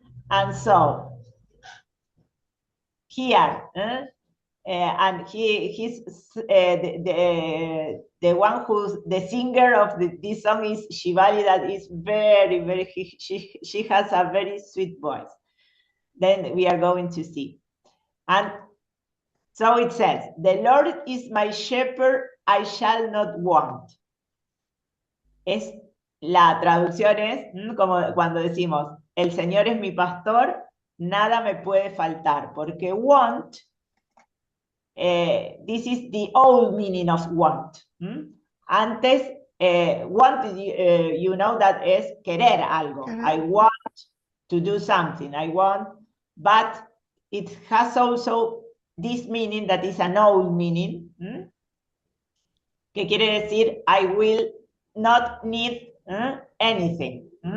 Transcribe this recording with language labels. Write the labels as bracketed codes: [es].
[en] And so, here, and he's the one who's the singer of this song is Shivali, that is very, very, she has a very sweet voice. Then we are going to see. And so it says, the Lord is my shepherd, I shall not want. [es] La traducción es como cuando decimos, el Señor es mi pastor, nada me puede faltar, porque want, [en] this is the old meaning of want. [es] Antes, want, [en] you know that [es] es querer algo. [en] I want to do something, I want, but it has also this meaning that is an old meaning, [es] que quiere decir, [en] I will not need anything.